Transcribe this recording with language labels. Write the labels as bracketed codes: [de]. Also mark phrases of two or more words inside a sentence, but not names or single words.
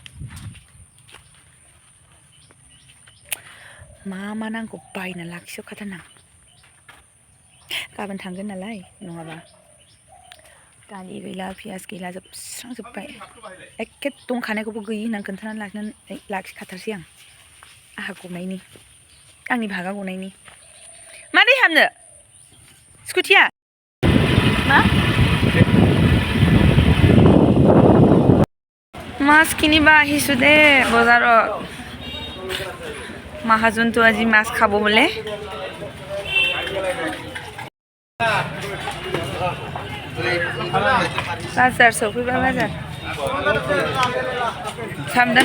[brx] मा नांगौ बायना लाखिजोबखाथारनां गाबोन थांगोन नालाय नङाबा दालि गैला पियास गैला जोबस्रांजोब्बाय एखे दंखानायखौबो गैयि होननानै खोन्थानानै लाखिखाथारसै आंहा गनायनि आंनि भागा गनायनि मा दै हाबनो स्कुटिया [as] মাছ কিনিবা আহিছোঁ দে বজাৰত মাহাজনটো আজি মাছ খাব বোলে [brx] बाजार सफैबाय बाजार सामब्राम